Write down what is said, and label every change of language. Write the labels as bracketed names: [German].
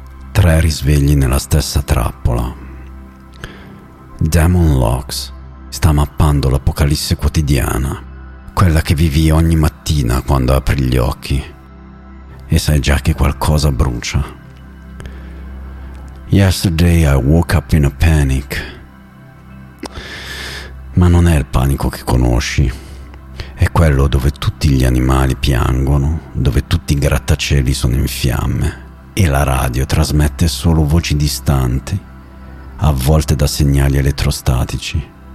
[Italian] Tre risvegli nella stessa trappola. Damon Locks sta mappando l'apocalisse quotidiana, quella che vivi ogni mattina quando apri gli occhi e sai già che qualcosa brucia. [English] Yesterday I woke up in a panic. [Italian] Ma non è il panico che conosci, è quello dove tutti gli animali piangono, dove tutti i grattacieli sono in fiamme e la radio trasmette solo voci distanti, avvolte da segnali elettrostatici.